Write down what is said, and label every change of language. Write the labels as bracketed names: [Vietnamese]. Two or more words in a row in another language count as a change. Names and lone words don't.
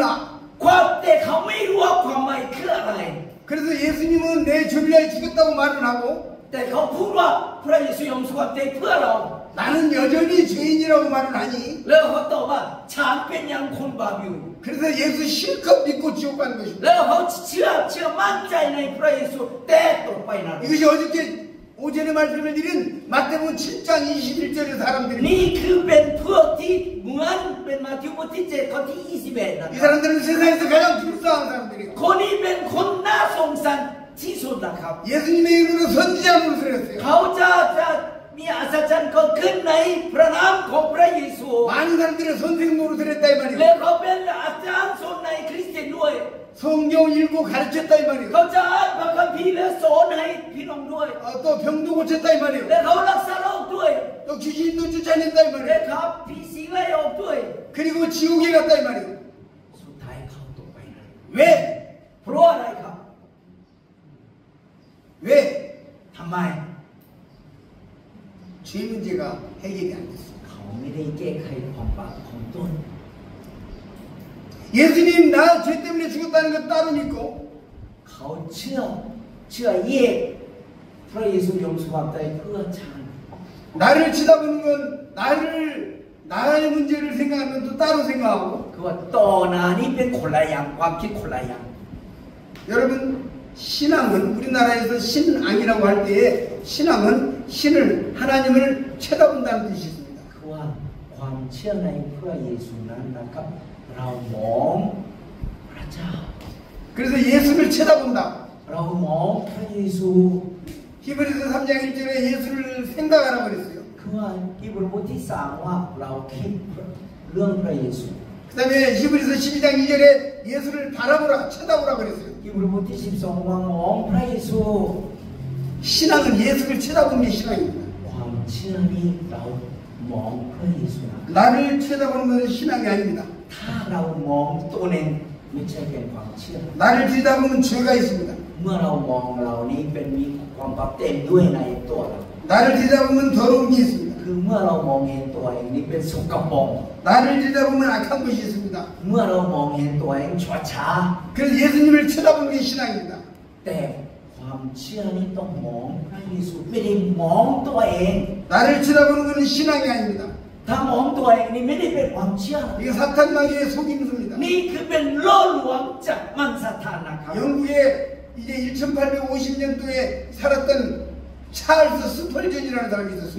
[Thai] ความแต่เขาไม่รู้ว่าความหมายคืออะไร [Korean] 그래서 예수님은 내 죄를 위해 죽었다고 말을 하고 [Thai] แต่เขาพูดว่าพระเยซูยอมสู้ความตายเพื่อเรา [Korean] 나는 여전히 죄인이라고 말을 하니 [Thai] แล้วเขาตอบว่าฉันเป็นยังคนบาปอยู่ [Korean] 그래서 예수 실컷 믿고 지옥 가는 것입니다. [Thai] แล้วเขาเชื่อมั่นใจในพระเยซูแต่ต่อไปนั้น [Korean] 이것이 어저께 오전에 말씀을 드린 마태복음 7장 21절의 사람들이 [Thai] นี่คือเป็นพวกที่เหมือนเป็นมัทธิวบทที่7ข้อที่21นะ [Korean] 이 사람들은 세상에서 가장 불쌍한 사람들이에요. [Thai] คนนี้เป็นคนน่าสงสารที่สุดนะครับ [Korean] 예수님의 이름으로 선지자 노릇을 했어요. [Thai] เขาจะมีอัศจรรย์เกิดขึ้นในพระนามของพระเยซู [Korean] 많은 사람들은 선생 노릇을 했다 이 [Thai] และ [Korean] 말이에요. [Thai] เขาเป็นอาจารย์สอนในคริสเตียนด้วย [Korean] 성경 읽고 가르쳤다 이 말이에요. [Thai] เขาจะอ่านพระคัมภีร์และสอนให้พี่น้องด้วย [Korean] 또 병도 고쳤다 이 [Thai] และ [Korean] 말이에요. [Thai] เขารักษาโรคด้วย [Korean] 또 귀신도 쫓아낸다 이 [Thai] และ [Korean] 말이에요. [Thai] เขาผีสิงไล่ออกด้วย [Korean] 그리고 지옥에 갔다 이 말이에요. [Thai] สุดท้ายเขาตกไปนะ [Korean] 왜? [Thai] เพราะอะไรครับ [Korean] 왜? [Thai] ทำไม [Korean] 죄 문제가 해결이 안 됐어요. [Thai] เขาไม่ได้แก้ไขความบาปของตน [Korean] 예수님 나 죄 때문에 죽었다는 건 따로 믿고 [Thai] เขาเชื่อแยกพระเยซูยอมสู้ความตายเพื่อฉัน [Korean] 나를 치다보는 건 나의 문제를 생각하면 또 따로 생각하고 [Thai] คือว่าต่อหน้านี้เป็นคนละอย่างความคิดคนละอย่าง [Korean] 여러분 신앙은 우리나라에서 신앙이라고 할 때에 신앙은 신을 하나님을 쳐다본다는 뜻이 있습니다. [Thai] คือว่าความเชื่อในพระเยซูนั้นนะครับเรามองพระเจ้า [Korean] 그래서 예수를 쳐다본다. [Thai] เรามองพระเยซู [Korean] 히브리서 3장 1절에 예수를 생각하라고 그랬어요. [Thai] คือว่าที่บทที่ 3ว่าเราคิดเรื่องพระเยซู [Korean] 그 다음에 히브리서 12장 2절에 예수를 바라보라 쳐다보라 그랬어요. [Thai] ที่บทที่ 12ว่ามองพระเยซู [Korean] 신앙은 예수를 쳐다보는 게 신앙입니다. [Thai] ความเชื่อนี้เรามองพระเยซูนะ [Korean] 나를 쳐다보는 것은 신앙이 아닙니다. [Thai] ถ้าเรามองตัวเองไม่ใช่เป็นความเชื่อ [Korean] 나를 들여다보면 죄가 있습니다. [Thai] เมื่อเรามองเรานี้เป็นมีความบาปเต็มด้วยในตัวเรา [Korean] 나를 들여다보면 더러운 게 있습니다. [Thai] คือเมื่อเรามองเห็นตัวเองนี้เป็นสกปรก [Korean] 나를 들여다보면 악한 것이 있습니다. [Thai] เมื่อเรามองเห็นตัวเองชั่วช้า [Korean] 그래서 예수님을 쳐다보는 게 신앙입니다. [Thai] แต่ความเชื่อนี้ต้องมองพระเยซูไม่ได้มองตัวเอง [Korean] 나를 쳐다보는 것은 신앙이 아닙니다. [Thai] ถ้ามองตัวเองนี่ไม่ได้เป็นความเชื่อ [Korean] 이게 사탄 마귀의 속임수입니다. [Thai] นี่คือเป็นล่อลวงจากมันซาตานนะครับ [Korean] 영국에 이제 1850년도에 살았던 찰스 스펄전이라는 사람이 있었습니다.